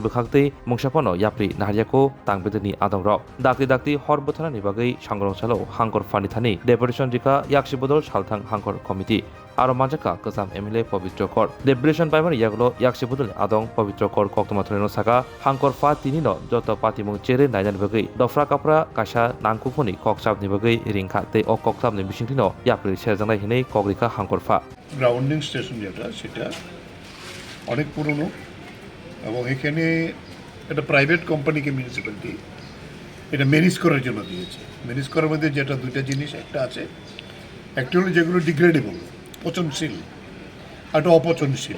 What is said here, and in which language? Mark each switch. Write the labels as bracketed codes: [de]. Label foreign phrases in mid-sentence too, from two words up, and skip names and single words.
[trp] बखाक्तै मुंसाफनो याप्रि नारियाको तांबेदनि आदंराव दाक्ति दाक्ति हरबथानानि बागै सांग्रांसालो हांकर फानि थानि डेपुटेशन रिका याक्सिबदल सालथां हांकर कमिटि आरो मानजाका गोजाम एमएलए पवित्र कर डेपुटेशन पाइमार यागलो याक्सिबदल आदं पवित्र कर कक्तमाथरनो साका हांकर फा तिनिनो जत पातिमुं चेरे नायनानि बागै दफ्रा काफ्रा कासा नांकुफनि ककसाबनि बागै रिंखा तै अ ककसाबनि बिसिंथिनो याप्रि सेरजांनाय हिनै कगरिका हांकर फा [en] grounding station [bn] যেটা সেটা অনেক পুরনো এবং এখানে একটা [en] private company [bn] মিউনিসিপ্যালিটি এটা ম্যানেজ করার জন্য দিয়েছে। ম্যানেজ করার মধ্যে যেটা দুইটা জিনিস একটা আছে, একটা হলো যেগুলো ডিগ্রেডেবল পচনশীল, একটা অপচনশীল।